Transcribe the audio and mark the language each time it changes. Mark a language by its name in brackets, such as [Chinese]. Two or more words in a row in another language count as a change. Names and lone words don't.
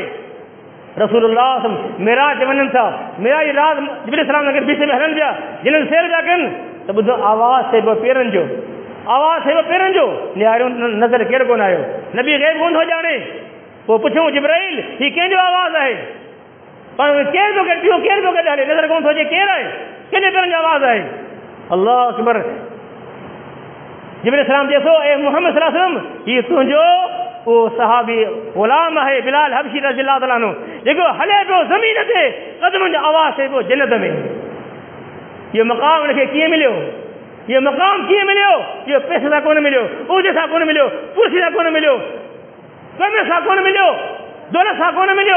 [Sindhi] रसूलुल्लाह मिराज वञनि था, मिराज रात जिब्रील सलाम नगर बीच में हलनि पिया, जिन्हनि सैर पिया कनि त ॿुधो आवाज़ थिए पियो पेरनि जो, आवाज़ थिए पियो पेरनि जो, निहारियो नज़र केरु कोन आयो, नबी ग़ैब कोन थो ॼाणे। पोइ पुछूं जिब्राइल हीअ कंहिंजो आवाज़ आहे? पर केरु थो गॾु पियो, केरु थो गॾु हले, नज़र कोन थो अचे केरु आहे, कंहिंजे पेरनि जो आवाज़ आहे? [Arabic] الله أكبر. [Sindhi] जिब्रील सलाम चए थो ए मुहम्मद [Arabic] صلى الله عليه وسلم, [Sindhi] हीअ तुंहिंजो उहो सहाबी ग़ुलाम आहे बिलाल हबशी [Arabic] رضي الله تعالى عنه, [Sindhi] जेको हले पियो ज़मीन ते, क़दमनि जो आवाज़ थिए पियो जन्नत में। इहो मक़ाम हुनखे कीअं मिलियो? इहो मक़ाम कीअं मिलियो? इहो पैसे सां कोन मिलियो, उहिदे सां कोन मिलियो, कुर्सी सां कोन मिलियो, कम सां कोन मिलियो, दौलत सां कोन मिलियो।